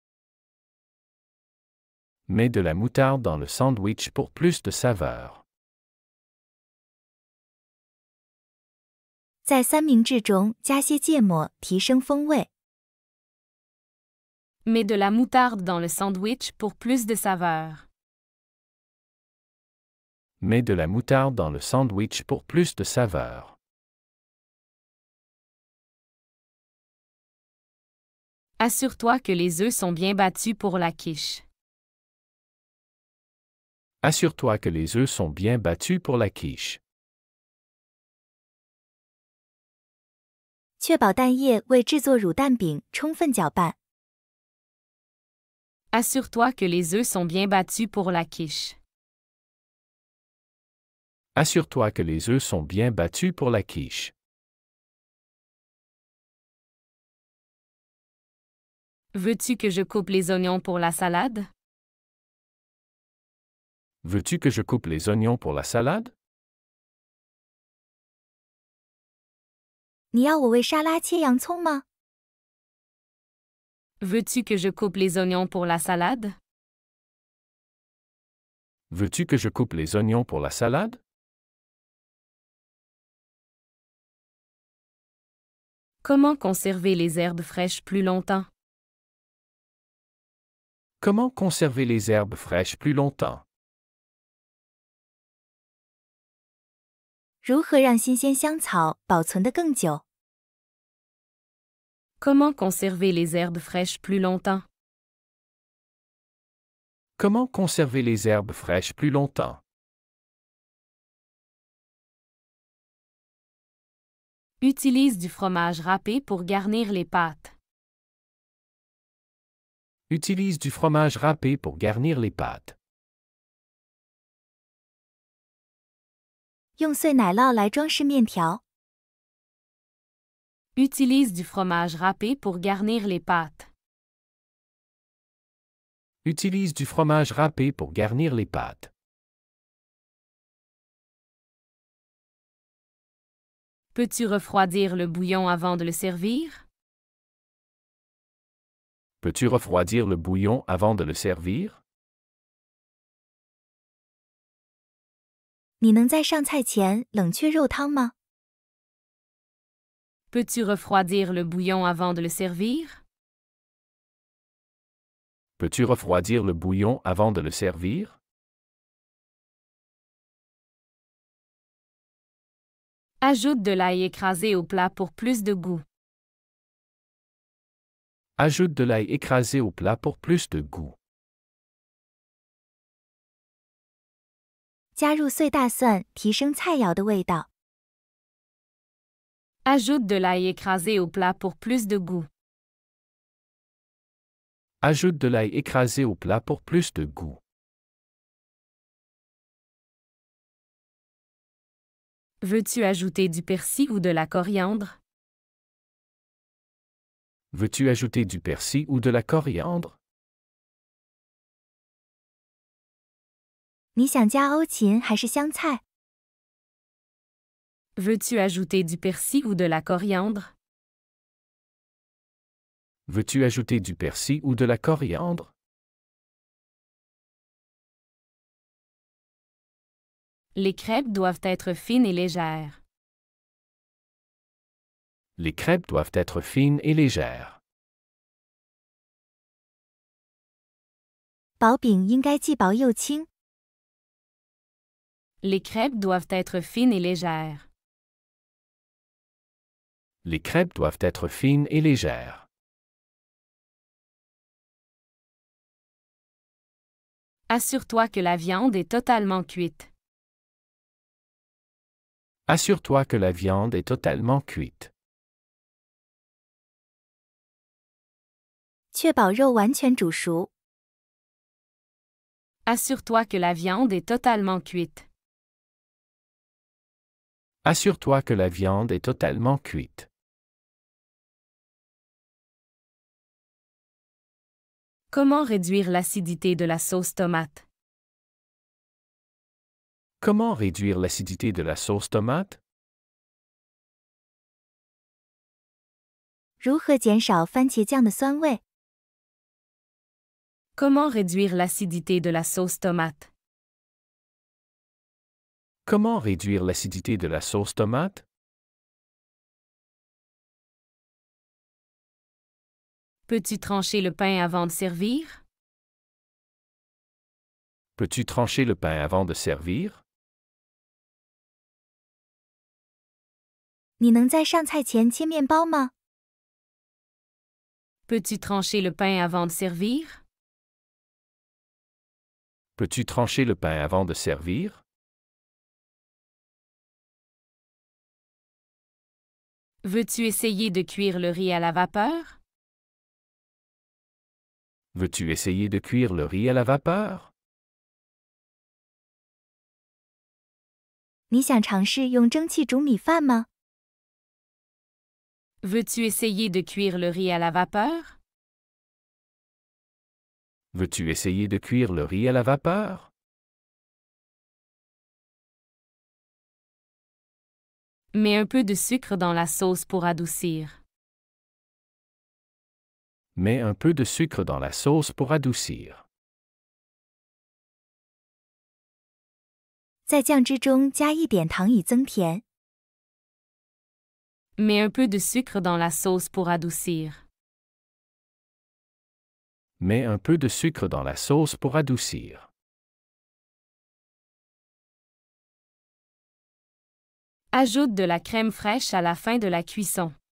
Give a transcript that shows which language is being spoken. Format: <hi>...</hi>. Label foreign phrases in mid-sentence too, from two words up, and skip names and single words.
<fr>Mets de la moutarde dans le sandwich pour plus de saveur.</fr> <zh>在三明治中加些芥末，提升风味。</zh> <fr>Mets de la moutarde dans le sandwich pour plus de saveur. Mets de la moutarde dans le sandwich pour plus de saveur. Assure-toi que les œufs sont bien battus pour la quiche. Assure-toi que les œufs sont bien battus pour la quiche.</fr> <zh>确保蛋液为制作乳蛋饼充分搅拌。</zh> <fr>Assure-toi que les œufs sont bien battus pour la quiche. Assure-toi que les œufs sont bien battus pour la quiche. Veux-tu que je coupe les oignons pour la salade? Veux-tu que je coupe les oignons pour la salade?</fr> <zh>你要我为沙拉切洋葱吗？</zh> <fr>Veux-tu que je coupe les oignons pour la salade? Veux-tu que je coupe les oignons pour la salade? Comment conserver les herbes fraîches plus longtemps? Comment conserver les herbes fraîches plus longtemps?</fr> <zh>如何让新鲜香草保存得更久？</zh> <fr>Comment conserver les herbes fraîches plus longtemps? Comment conserver les herbes fraîches plus longtemps? Utilise du fromage râpé pour garnir les pâtes. Utilise du fromage râpé pour garnir les pâtes.</fr> <zh>用碎奶酪来装饰面条。</zh> <fr>Utilise du fromage râpé pour garnir les pâtes. Utilise du fromage râpé pour garnir les pâtes. Peux-tu refroidir le bouillon avant de le servir? Peux-tu refroidir le bouillon avant de le servir?</fr> <zh>你能在上菜前冷却肉汤吗？</zh> <fr>Peux-tu refroidir le bouillon avant de le servir? Peux-tu refroidir le bouillon avant de le servir? Ajoute de l'ail écrasé au plat pour plus de goût. Ajoute de l'ail écrasé au plat pour plus de goût.</fr> <zh>加入碎大蒜，提升菜肴的味道。</zh> <fr>Ajoute de l'ail écrasé au plat pour plus de goût. Ajoute de l'ail écrasé au plat pour plus de goût. Veux-tu ajouter du persil ou de la coriandre? Veux-tu ajouter du persil ou de la coriandre?</fr> <zh>你想加欧芹还是香菜？</zh> <fr>Veux-tu ajouter du persil ou de la coriandre? Veux-tu ajouter du persil ou de la coriandre? Les crêpes doivent être fines et légères. Les crêpes doivent être fines et légères.</fr> <zh>薄饼应该既薄又轻。</zh> <fr>Les crêpes doivent être fines et légères. Les crêpes doivent être fines et légères. Assure-toi que la viande est totalement cuite. Assure-toi que la viande est totalement cuite.</fr> <zh>确保肉完全煮熟。</zh> <fr>Assure-toi que la viande est totalement cuite. Assure-toi que la viande est totalement cuite. Comment réduire l'acidité de la sauce tomate? Comment réduire l'acidité de la sauce tomate?</fr> <zh>如何减少番茄酱的酸味？</zh> <fr>Comment réduire l'acidité de la sauce tomate? Comment réduire l'acidité de la sauce tomate? Peux-tu trancher le pain avant de servir? Peux-tu trancher le pain avant de servir?</fr> <zh>你能在上菜前切面包吗？</zh> <fr>Peux-tu trancher le pain avant de servir? Peux-tu trancher le pain avant de servir? Veux-tu essayer de cuire le riz à la vapeur? Veux-tu essayer de cuire le riz à la vapeur?</fr> <zh>你想尝试用蒸汽煮米饭吗？</zh> <fr>Veux-tu essayer de cuire le riz à la vapeur? Veux-tu essayer de cuire le riz à la vapeur? Mets un peu de sucre dans la sauce pour adoucir. Mets un peu de sucre dans la sauce pour adoucir.</fr> <zh>在酱汁中加一点糖以增甜。</zh> <fr>Mets un peu de sucre dans la sauce pour adoucir. Mets un peu de sucre dans la sauce pour adoucir. Ajoute de la crème fraîche à la fin de la cuisson.</fr>